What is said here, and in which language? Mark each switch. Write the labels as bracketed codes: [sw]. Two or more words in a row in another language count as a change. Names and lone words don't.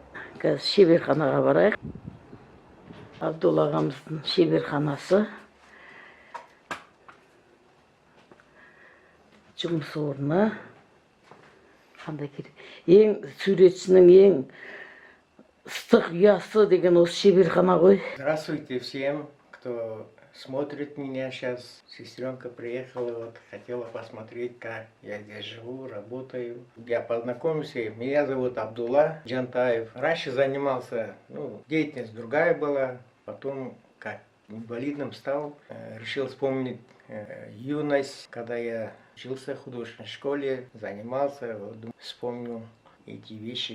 [kk] Қазір шеберханаға барайық. Абдулла ағамыздың шеберханасы. Жұмыс орны. Қандай керек. Ең суретшінің ең ыстық ұясы деген осы шеберхана ғой. [ru] Здравствуйте всем, кто смотрит меня сейчас. Сестренка приехала, вот хотела посмотреть, как я здесь живу, работаю. Я познакомился, меня зовут Абдулла Джантаев. Раньше занимался, деятельность другая была, потом как инвалидом стал, решил вспомнить юность, когда я учился в художественной школе, занимался, вспомнил эти вещи.